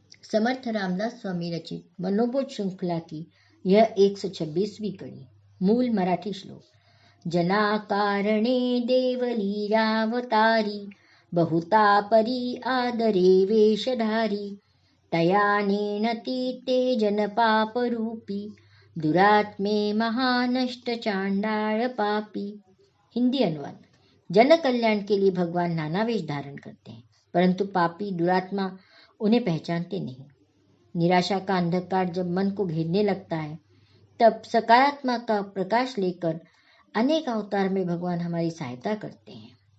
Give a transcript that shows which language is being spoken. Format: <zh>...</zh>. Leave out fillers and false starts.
<hi>समर्थ रामदास स्वामी रचित मनोबोध श्रृंखला की यह 126वीं कड़ी। मूल मराठी श्लोक।</hi> <mr>जनाकारणे देवलीलावतारी, बहुता परी आदरे वेशधारी, तयानेनती ते जनपापरूपी, दुरात्मे महानष्ट चांडाळ पापी।</mr> <hi>हिंदी अनुवाद। जन कल्याण के लिए भगवान नाना वेश धारण करते हैं, परंतु पापी दुरात्मा उन्हें पहचानते नहीं। निराशा का अंधकार जब मन को घेरने लगता है, तब सकारात्मक का प्रकाश लेकर अनेक अवतार में भगवान हमारी सहायता करते हैं।</hi>